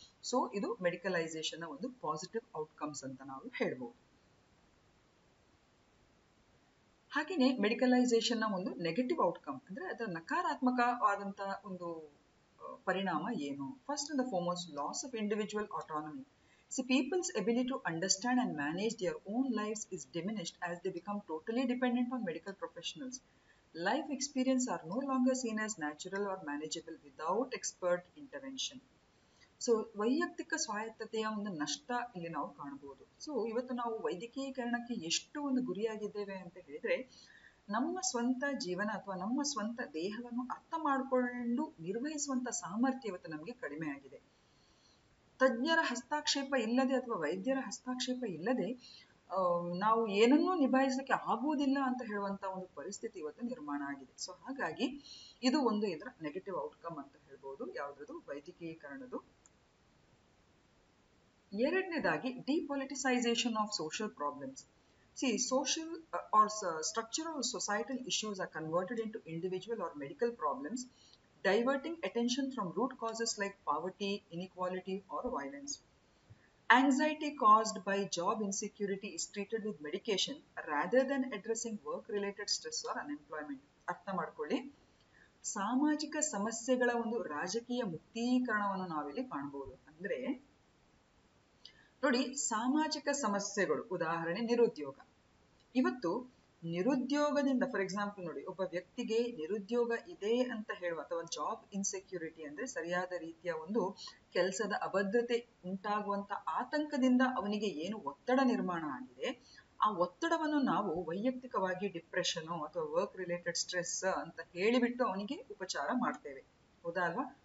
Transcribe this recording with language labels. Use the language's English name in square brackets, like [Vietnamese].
[Kannada] So ಇದು ಮೆಡಿಕಲೈಸೇಷನ್ ನ ಒಂದು ಪಾಸಿಟಿವ್ ಔಟ್ಕಮ್ಸ್ ಅಂತ ನಾವು ಹೇಳ್ಬೋದು. ಹಾಗೆಯೇ ಮೆಡಿಕಲೈಸೇಷನ್ ನ ಒಂದು ನೆಗೆಟಿವ್ ಔಟ್ಕಮ್ ಅಂದ್ರೆ ಅದರ ನಕಾರಾತ್ಮಕವಾದಂತ ಒಂದು ಪರಿಣಾಮ ಏನು? [English] First and foremost, loss of individual autonomy. See, people's ability to understand and manage their own lives is diminished as they become totally dependent on medical professionals. Life experience are no longer seen as natural or manageable without expert intervention. [Kannada] So ವೈಯಕ್ತಿಕ ಸ್ವಾಯತ್ತತೆಯ ಒಂದು ನಷ್ಟ ಇಲ್ಲಿ ನಾವು ಕಾಣಬಹುದು. So ಇವತ್ತು ನಾವು ವೈದ್ಯಕೀಕರಣಕ್ಕೆ ಎಷ್ಟು ಒಂದು ಗುರಿಯಾಗಿದ್ದೇವೆ ಅಂತ ಹೇಳಿದ್ರೆ ನಮ್ಮ ಸ್ವಂತ ಜೀವನ ಅಥವಾ ನಮ್ಮ ಸ್ವಂತ ದೇಹವನ್ನು ಅರ್ಥ ಮಾಡಿಕೊಂಡು ನಿರ್ವಹಿಸುವಂತ ಸಾಮರ್ಥ್ಯ ಇವತ್ತು ನಮಗೆ ಕಡಿಮೆ ಆಗಿದೆ. ತಜ್ಞರ ಹಸ್ತಕ್ಷೇಪ ಇಲ್ಲದೆ ಅಥವಾ ವೈದ್ಯರ ಹಸ್ತಕ್ಷೇಪ ಇಲ್ಲದೆ ನಾವು ಏನನ್ನೂ ನಿಭಾಯಿಸಲಿಕ್ಕೆ ಆಗುವುದಿಲ್ಲ ಅಂತ ಹೇಳುವಂತ ಒಂದು ಪರಿಸ್ಥಿತಿ ಇವತ್ತು ನಿರ್ಮಾಣ ಆಗಿದೆ. ಸೊ ಹಾಗಾಗಿ ಇದು ಒಂದು ಇದರ ನೆಗೆಟಿವ್ ಔಟ್ಕಮ್ ಅಂತ ಹೇಳ್ಬೋದು ಯಾವ್ದು ವೈದ್ಯಕೀಕರಣದು. ಎರಡನೇದಾಗಿ [English] Depoliticisation of social problems. See, social or structural societal issues are converted into individual or medical problems, diverting attention from root causes like poverty, inequality, or violence. Anxiety caused by job insecurity is treated with medication rather than addressing work-related stress or unemployment. [Kannada] ಅರ್ಥ ಮಾಡ್ಕೊಳ್ಳಿ, ಸಾಮಾಜಿಕ ಸಮಸ್ಯೆಗಳ ಒಂದು ರಾಜಕೀಯ ಮುಕ್ತೀಕರಣವನ್ನು ನಾವಿಲ್ಲಿ ಕಾಣಬಹುದು. ಅಂದ್ರೆ ನೋಡಿ, ಸಾಮಾಜಿಕ ಸಮಸ್ಯೆಗಳು ಉದಾಹರಣೆ ನಿರುದ್ಯೋಗ. ಇವತ್ತು ನಿರುದ್ಯೋಗದಿಂದ [English] for example [Kannada] ನೋಡಿ, ಒಬ್ಬ ವ್ಯಕ್ತಿಗೆ ನಿರುದ್ಯೋಗ ಇದೆ ಅಂತ ಹೇಳುವ ಅಥವಾ [English] job insecurity [Kannada] ಅಂದ್ರೆ ಸರಿಯಾದ ರೀತಿಯ ಒಂದು ಕೆಲಸದ ಅಭದ್ರತೆ ಉಂಟಾಗುವಂತ ಆತಂಕದಿಂದ ಅವನಿಗೆ ಏನು ಒತ್ತಡ ನಿರ್ಮಾಣ ಆಗಿದೆ, ಆ ಒತ್ತಡವನ್ನು ನಾವು ವೈಯಕ್ತಿಕವಾಗಿ ಡಿಪ್ರೆಷನ್ ಅಥವಾ [English] work related stress [Kannada] ಅಂತ ಹೇಳಿಬಿಟ್ಟು ಅವನಿಗೆ ಉಪಚಾರ ಮಾಡ್ತೇವೆ, ಹೌದಾ ಅಲ್ವಾ?